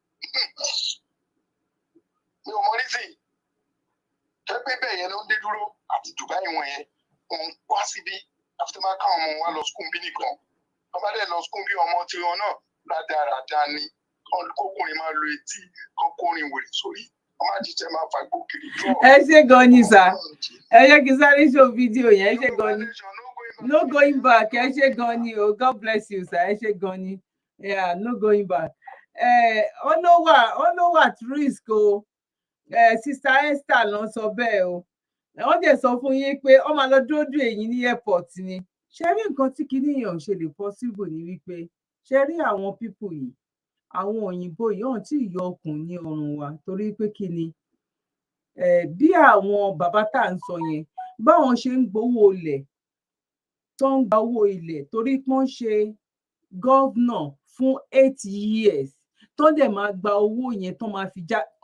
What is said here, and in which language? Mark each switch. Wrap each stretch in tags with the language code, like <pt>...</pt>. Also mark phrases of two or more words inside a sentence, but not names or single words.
<yo>mi ò mọ nísìnyí tó pé bẹ́ẹ̀ yẹn ló ń dé dúró àti Dubai wọn yẹn wọn wá síbí àfi tó máa káwọn ọmọ wa lọ skul bí nìkan wọn bá dẹ̀ lọ skul bí ọmọ tiwọn náà rádaràda ni kókùnrin máa lo etí kókùnrin wèrè sórí wọn máa jíjẹ máa fagbó kiri jọ. ẹ ṣe gan ni sà ẹ yẹ kí sáré show fídíò yẹn ẹ ṣe gan ni</yo> <en>no going back</en> <yo>ẹ ṣe gan ni o</yo> <en>God bless you sir</en> <yo>ẹ ṣe gan ni</yo> <en>yeah no going back</en> <yo>ó ló wà</yo> <en>at risk</en> <yo>o sister Esther ló sọ bẹ́ẹ̀ o wọ́n dẹ̀ sọ fún yín pé ó máa lọ dúró dè yín ní airport ni ṣe rí nǹkan tí kinní yẹn ò ṣe lè possible ni wípé ṣe rí àwọn people yìí àwọn òyìnbó yìí hàn tí ìyọ okùn ní ọrùn wa torí pé kí ni bí àwọn bàbá tá à ń sọ yẹn báwọn ṣe ń gbowó ilẹ̀ tó ń gba owó ilẹ̀ torí pọ́n ṣe gọ́vnà fún 8 years tó dẹ̀ máa gba owó yẹn tó máa fi já</yo>